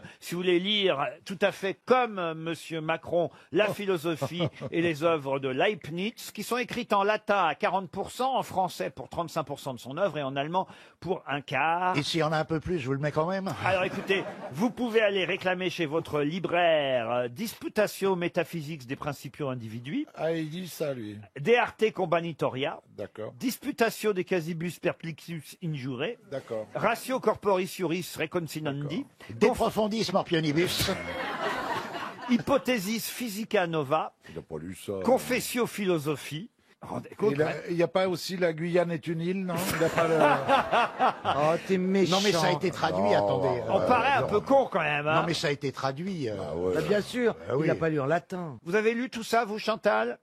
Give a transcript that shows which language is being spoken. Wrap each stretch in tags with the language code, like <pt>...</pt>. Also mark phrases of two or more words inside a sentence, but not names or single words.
<fr>Si vous voulez lire tout à fait comme Monsieur Macron, la philosophie et les œuvres de Leibniz, qui sont écrites en latin à 40%, en français pour 35% de son œuvre et en allemand pour un quart. Et s'il y en a un peu plus, je vous le mets quand même. Alors écoutez, vous pouvez aller réclamer chez votre libraire Disputatio Metaphysics des Principios Individui, Ah, il dit ça, lui. De Arte Combanitoria, D'accord. Disputatio de Casibus Perplexus Injure, D'accord. Ratio Corporis Juris Reconsinandi, De profundis morpionibus. Hypothesis Physica Nova, Il n'a pas lu ça. Confessio Philosophie. Rendez compte, Il n'y a pas aussi la Guyane est une île, non? Il a pas le... Oh, t'es méchant. Non, mais ça a été traduit, attendez. on paraît un peu con quand même. hein. Non, mais ça a été traduit. Bah, bien sûr, Ah oui. il n'a pas lu en latin. Vous avez lu tout ça, vous, Chantal?</fr>